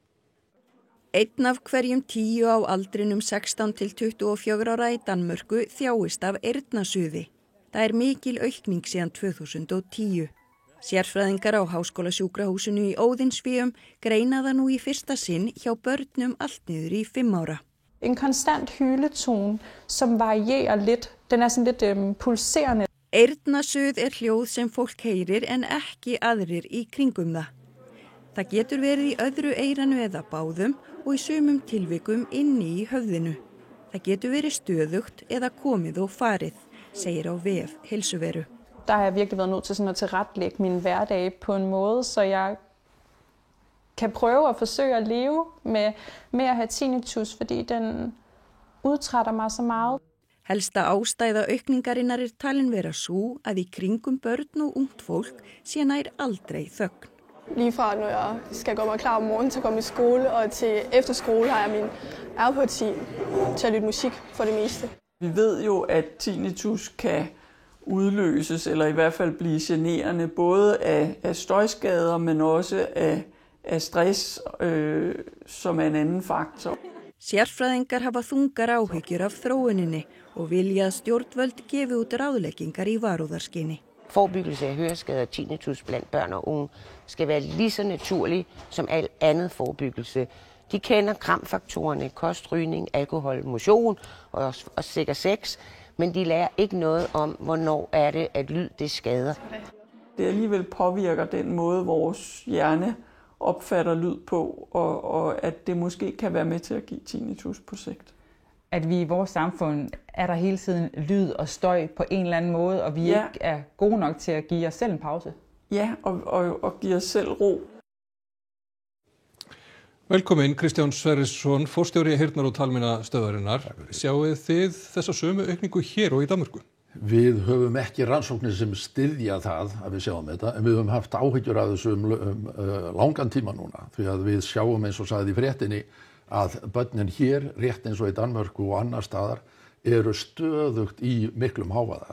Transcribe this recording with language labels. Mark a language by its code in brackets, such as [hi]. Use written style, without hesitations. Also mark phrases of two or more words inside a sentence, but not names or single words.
[is] 1 af hverjum 10 á aldrinum 16 til 24 ára í Danmörku þjáist af eyrnasuði. Það mikil aukning síðan 2010. Sérfræðingar á Háskólasjúkrahúsinu í Óðinsvíum greina það nú í fyrsta sinn hjá börnum allt niður í 5 ára. [da] En konstant hyletone som varierer lidt. Den sådan lidt pulserende. [is] Eyrnasuð hljóð sem fólk heyrir en ekki aðrir í kringum það. Það getur verið í öðru eyranu eða báðum og í sumum tilvikum inni í höfðinu. Það getur verið stöðugt eða komið og farið, segir á VF Heilsuveru. [da] Der har jeg virkelig været nødt til sådan at tilrettelægge min hverdag på en måde, så jeg kan prøve at forsøge at leve med at have tinnitus, fordi den udtrætter mig så meget. [is] Helsta ástæða aukningarinnar talin vera sú að í kringum börn og ungt fólk sé nær aldrei þögn. [da] Lige fra når jeg skal gå mig klar om morgenen til at komme i skole, og til efter skole har jeg min AirPods til at lytte musik for det meste. Vi ved jo, at tinnitus kan udløses, eller i hvert fald blive generende, både af støjskader, men også af stress, som en anden faktor. [is] Sérfræðingar hafa þungar áhyggjur af þróuninni og vilja að stjórnvöld gefi út ráðleggingar í varúðarskyni. [da] Forebyggelse af høreskader og tinnitus blandt børn og unge skal være lige så naturlig som al andet forebyggelse. De kender kramfaktorerne, kost, rygning, alkohol, motion og sikker sex, men de lærer ikke noget om, hvornår det, at lyd det skader. Det alligevel påvirker den måde, vores hjerne opfatter lyd på, og at det måske kan være med til at give tinnitus på sigt. At vi i vores samfund der hele tiden lyd og støj på en eller anden måde, og vi ikke gode nok til at give os selv en pause. Ja, og give os selv ro. [is] Velkomin Kristján Sverrisson, forstjóri heyrnar- og talmeinastöðvarinnar. Sjáið þið þessa sömu aukningu hér og í Danmörku? Við höfum ekki rannsóknir sem styðja það að við sjáum þetta, en við höfum haft áhyggjur af þessu langan tíma núna, því að við sjáum eins og sagði í fréttinni að börnin hér, rétt eins og í Danmörku og annar staðar, eru stöðugt í miklum hávaða.